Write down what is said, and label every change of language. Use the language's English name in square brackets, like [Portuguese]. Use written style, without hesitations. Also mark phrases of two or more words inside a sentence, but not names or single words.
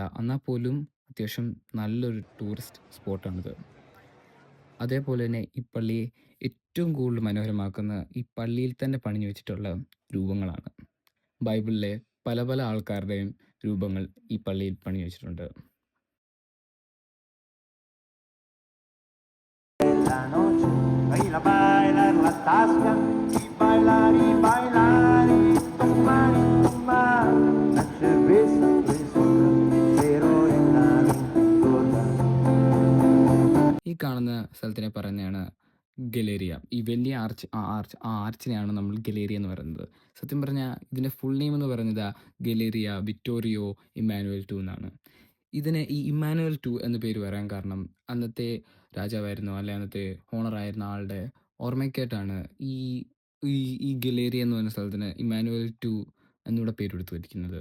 [Malayalam] എന്നാൽ പോലും അത്യാവശ്യം നല്ലൊരു [English] tourist spot ആണിത്. [Malayalam] അതേപോലെ തന്നെ ഈ പള്ളിയെ ഏറ്റവും കൂടുതൽ മനോഹരമാക്കുന്ന ഈ പള്ളിയിൽ തന്നെ പണിഞ്ഞു വെച്ചിട്ടുള്ള രൂപങ്ങളാണ്. ബൈബിളിലെ പല പല ആൾക്കാരുടെയും രൂപങ്ങൾ ഈ പള്ളിയിൽ പണിഞ്ഞു വെച്ചിട്ടുണ്ട്. [Spanish] La noche, baila, bailar la tasca, y bailar, y tomar, la cerveza fresca, pero en la aventura. [Malayalam] ഈ കാണുന്ന സ്ഥലത്തിനെ പറയുന്നതാണ് ഗലേറിയ. ഈ വലിയ ആർച്ചിനെയാണ് നമ്മൾ ഗലേറിയ എന്ന് പറയുന്നത്. സത്യം പറഞ്ഞാൽ ഇതിൻ്റെ [English] full name [Malayalam] എന്ന് പറയുന്നത് ഗലേറിയ വിക്ടോറിയോ ഇമ്മാനുവൽ ടു എന്നാണ്. ഇതിന് ഈ ഇമ്മാനുവൽ ടു എന്ന പേര് വരാൻ കാരണം അന്നത്തെ രാജാവായിരുന്നു, അല്ലെ അന്നത്തെ ഓണറായിരുന്ന ആളുടെ ഓർമ്മയ്ക്കായിട്ടാണ് ഈ ഈ ഈ ഗലേറിയ എന്ന് പറയുന്ന സ്ഥലത്തിന് ഇമ്മാനുവൽ ടു എന്നിവിടെ പേരെടുത്ത് വച്ചിരിക്കുന്നത്.